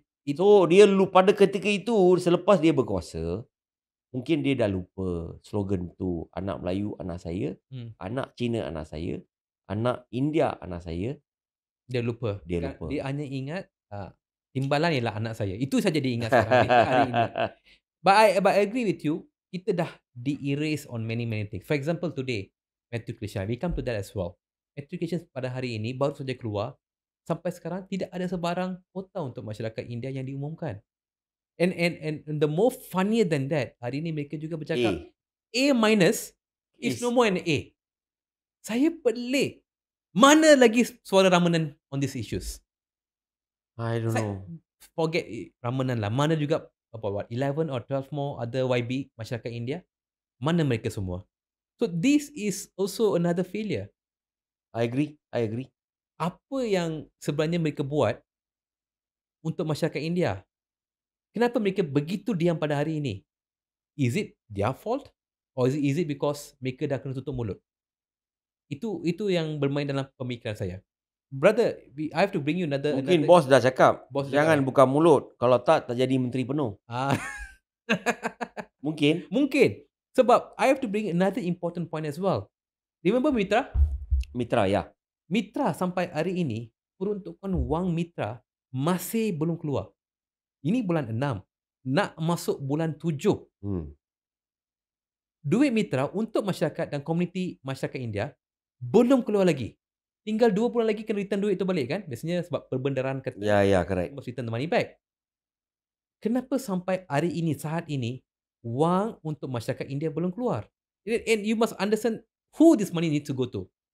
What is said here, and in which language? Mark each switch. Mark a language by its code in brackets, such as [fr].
[ms] So dia pada ketika itu, selepas dia berkuasa, mungkin dia dah lupa slogan tu, anak Melayu anak saya, anak Cina anak saya, anak India anak saya. Dia lupa. Dia hanya ingat timbalan ialah anak saya. Itu saja dia ingat sekarang. [en] But I agree with you. [ms] Kita dah di-erase [en] on many things. For example, today, matriculation. We come to that as well. Matriculation [ms] pada hari ini baru saja keluar. Sampai sekarang tidak ada sebarang kuota untuk masyarakat India yang diumumkan. [en] And the more funnier than that, [ms] hari ini mereka juga bercakap [en] A minus is no more an A. [ms] Saya pelik. Mana lagi suara Ramanan on these issues? [en] I don't know. Forget Ramanan lah. [ms] Mana juga [en] 11 or 12 more other [ms] YB masyarakat India. Mana mereka semua? [en] So this is also another failure. I agree. [ms] Apa yang sebenarnya mereka buat untuk masyarakat India? Kenapa mereka begitu diam pada hari ini? [en] Is it their fault? Or is it because [ms] mereka dah kena tutup mulut? Itu yang bermain dalam pemikiran saya. [en] Brother, I have to bring you [ms] Mungkin [en] another [ms] bos dah cakap, boss cakap jangan eh. buka mulut. Kalau tak jadi menteri penuh. Ah, Mungkin. mungkin. [en] Sebab I have to bring another important point as well. Remember Mitra? [ms] Mitra, ya. Mitra sampai hari ini, peruntukan wang Mitra masih belum keluar. Ini bulan 6. Nak masuk bulan 7. Duit Mitra untuk masyarakat dan komuniti masyarakat India belum keluar lagi. Tinggal 2 bulan lagi kena return duit tu balik kan? Biasanya sebab perbendaharaan kata Ya, ya, [en] correct. must return the money back. [ms] Kenapa sampai hari ini, saat ini, wang untuk masyarakat India belum keluar? [en] And you must understand who this money need to go to.